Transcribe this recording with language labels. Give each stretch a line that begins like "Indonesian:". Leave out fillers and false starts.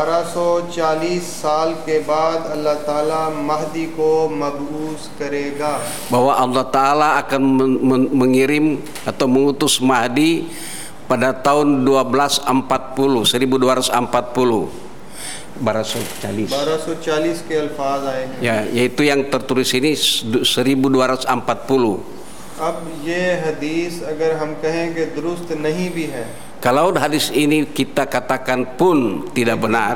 Hindi: 1240 साल के बाद अल्लाह ताला महदी को मबूस करेगा.
Indonesian: Bahwa Allah Ta'ala akan mengirim atau mengutus Mahdi pada tahun 1240.
Hindi: 1240 के अल्फाज आए.
Indonesian: Ya, yaitu yang tertulis ini 1240.
Hindi: अब ये हदीस अगर हम कहें कि दुरुस्त नहीं भी है.
Indonesian: Kalau hadis ini kita katakan pun tidak benar.